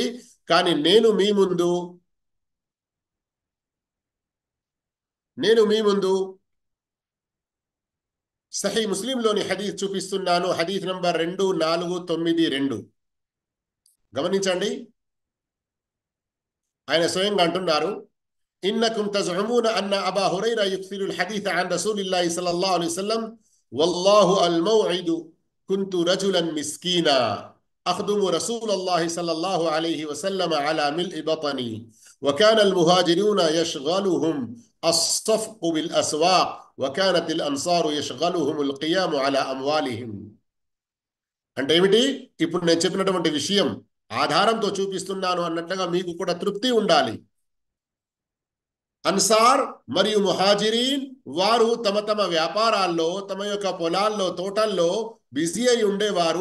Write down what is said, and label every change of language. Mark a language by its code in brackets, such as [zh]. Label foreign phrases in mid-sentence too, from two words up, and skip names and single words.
[te] కానీ నేను మీ ముందు సహీ ముస్లింలోని హదీస్ చూపిస్తున్నాను. హదీస్ నంబర్ 2492. గమనించండి, ఆయన స్వయంగా అంటున్నారు, [ar] إنكم تزعمون أن أبا هريرة يكثر الحديث عن رسول الله صلى الله عليه وسلم والله الموعد كنت رجلا مسكينا أخدم رسول الله صلى الله عليه وسلم على ملء بطني وكان المهاجرون يشغلهم الصفق بالأسواق وكانت الأنصار يشغلهم القيام على أموالهم. [te] అంటే ఏమిటి? ఇప్పుడు నేను చెప్పినటువంటి విషయం ఆధారంతో చూపిస్తున్నాను అన్నట్లుగా మీకు కూడా తృప్తి ఉండాలి. అన్సార్ మరియు ముహాజిరీన్ వారు తమ తమ వ్యాపారాల్లో, తమ యొక్క పొలాల్లో, తోటల్లో బిజీ అయి ఉండేవారు.